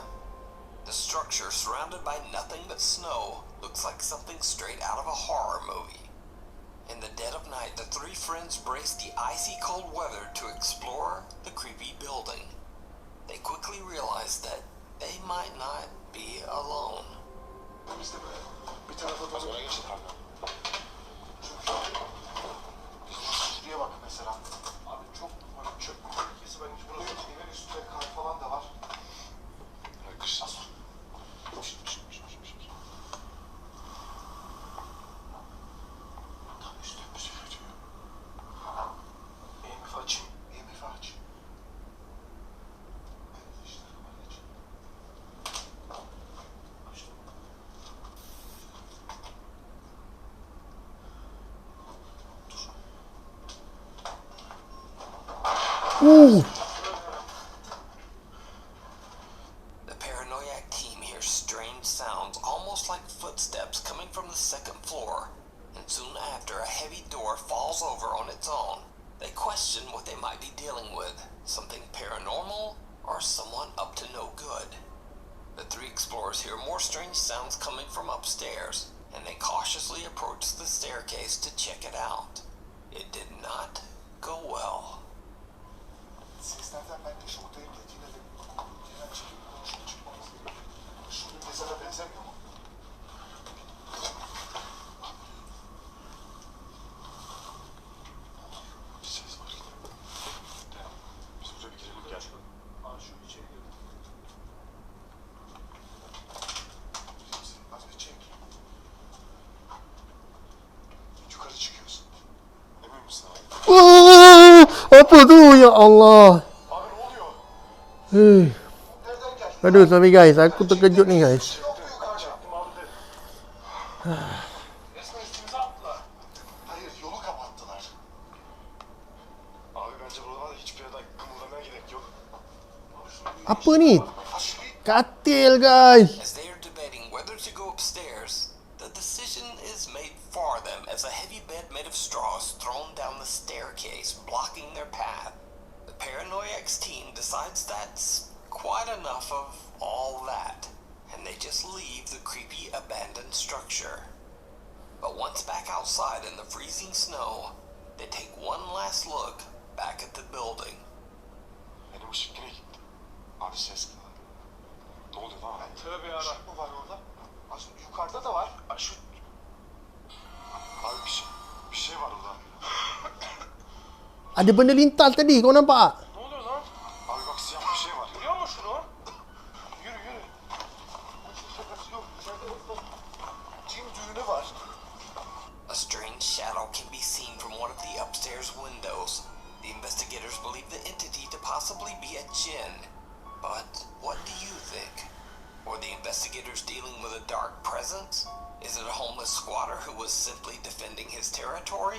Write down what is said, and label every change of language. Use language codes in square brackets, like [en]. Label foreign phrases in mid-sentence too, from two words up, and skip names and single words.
[en] The structure, surrounded by nothing but snow, looks like something straight out of a horror movie. In the dead of night, the three friends braced the icy cold weather to explore the creepy building. They quickly realized that they might not be alone. [tr] Biz de böyle bir tarafa doğru geçtik abi. Şuraya bak mesela. Abi çok böyle çöp ülkesi, ben hiç burası evin üstünde kar falan da var. Kış. Tam üstüne bir şey geçiyor. EMF açayım. EMF aç. Evet işte var aç. Açtım. Ooh. [en] The Paranoiac team hears strange sounds, almost like footsteps coming from the second floor, and soon after, a heavy door falls over on its own. They question what they might be dealing with, something paranormal or someone up to no good. The three explorers hear more strange sounds coming from upstairs, and they cautiously approach the staircase to check it out. It did not go well. [tr] Seslerden ben de şoktayım da yine de genel çekim konuşup çıkmamız gerekiyor. Şunun mezara benzemiyor mu? Bir ses var. Biz buraya bir girelim gel. Aa şu içeri girelim. Az bir çek. Yukarı çıkıyorsun. Emin misin abi? [ms] Apa tu [ar] ya Allah. [tr] Abi ne oluyor? Hei. Nereden gel? [ms] Aduh [en] sorry guys, [ms] aku terkejut ni guys. [tr] Yok yukarıda. Resmen üstümüze attılar. Hayır, yolu kapattılar. Abi bence buralarda hiçbir yerden kımıldamaya gerek yok. [ms] Apa ni? [tr] Ha şurayı [ms] Katil guys. [en] As they are debating whether to go upstairs, the decision is made for them as a heavy bed made of straw is thrown down the staircase, blocking their path. The Paranoiacs team decides that's quite enough of all that, and they just leave the creepy abandoned structure. But once back outside in the freezing snow, they take one last look back at the building. [tr] benim ışık yine gitti. Abi ses var. Ne oluyor lan? Tövbe yarabbim. Işık mı var orada? Aslında yukarıda da var. Şu... Abi bir şey var orada. [ms] Ada benda lintas tadi, kau nampak? [tr] Ne oluyor lan? Abi bak siyah bir şey var. Görüyor musun şunu? Yürü yürü. Yok. Cin düğünü var. [en] A strange shadow can be seen from one of the upstairs windows. The investigators believe the entity to possibly be a djinn. But what do you think? Were the investigators dealing with a dark presence? Is it a homeless squatter who was simply defending his territory?